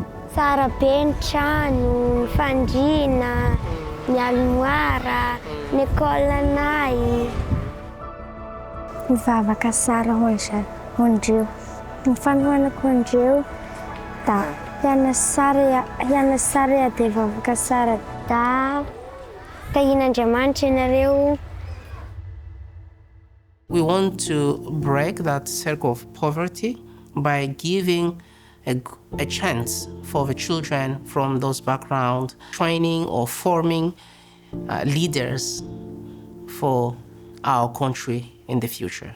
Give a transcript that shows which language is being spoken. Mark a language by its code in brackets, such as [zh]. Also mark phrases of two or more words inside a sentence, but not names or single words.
[mg] Tsara be ny trano, ny fandriana, ny almoara, ny école anay. Mivavaka tsara hoandreo. Ny fanohanako andreo da hiana tsara dia vavaka tsara da tahian'Andriamanitra ianareo. [en] We want to break that circle of poverty by giving a chance for the children from those backgrounds, training or forming leaders for our country in the future.